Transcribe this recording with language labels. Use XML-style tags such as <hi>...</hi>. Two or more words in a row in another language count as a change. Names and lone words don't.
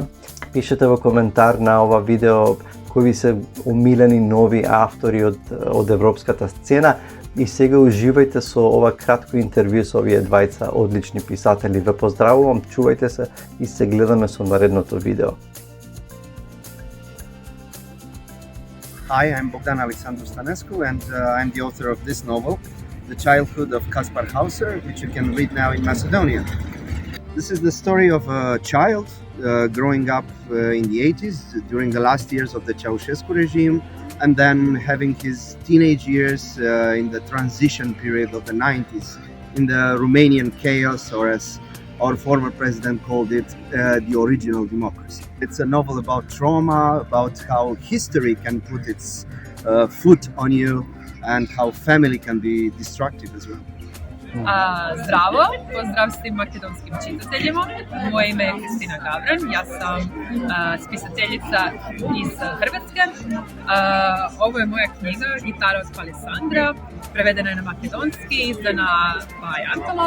<mk>Пишете во коментар на ова видео кои се омилени нови автори од европската сцена и сега уживајте со ова кратко интервју со овие двајца одлични писатели. Ве поздравувам, чувајте се и се гледаме со наредното видео.</mk> <en>Hi, I'm Bogdan Alexandru Stanescu and I'm the author of this novel, The Childhood of Kaspar Hauser, which you can read now in Macedonia. This is the story of a child growing up in the 80s during the last years of the Ceausescu regime, and then having his teenage years in the transition period of the 90s in the Romanian chaos, or as our former president called it the original democracy. It's a novel about trauma, about how history can put its foot on you, and how family can be destructive as well.</en> <hr>Zdravo, pozdrav svim makedonskim čitateljima. Moje ime je Kristina Gavran, ja sam spisateljica iz Hrvatske. Ovo je moja knjiga Gitara od Alessandra, prevedena je na makedonski, izdana by Antolog.</hr>